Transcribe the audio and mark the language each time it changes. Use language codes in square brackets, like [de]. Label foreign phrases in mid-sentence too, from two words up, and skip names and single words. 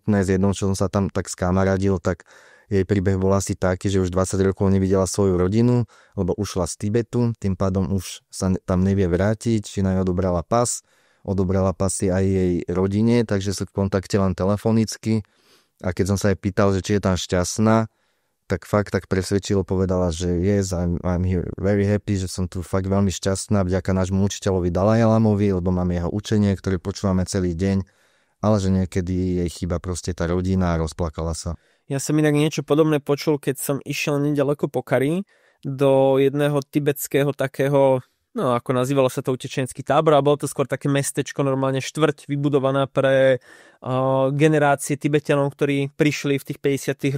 [sk] S jednou, čo som sa tam tak skamaradil, tak jej príbeh bol asi taký, že už 20 rokov nevidela svoju rodinu, lebo ušla z Tibetu, tým pádom už sa tam nevie vrátiť, či na ňu odobrala pasy aj jej rodine, takže sú v kontakte len telefonicky. A keď som sa jej pýtal, že či je tam šťastná, tak fakt tak presvedčilo, povedala, že [en] yes, I'm here very happy, [sk] že som tu fakt veľmi šťastná vďaka nášmu učiteľovi Dalajlamovi, lebo máme jeho učenie, ktoré počúvame celý deň, ale že niekedy jej chýba proste tá rodina a rozplakala sa. Ja som inak niečo podobné počul, keď som išiel nedaleko Pokhary do jedného tibetského takého, no ako nazývalo sa to utečenský tábor, a bolo to skôr také mestečko, normálne štvrť vybudovaná pre generácie Tibetanov, ktorí prišli v tých 50.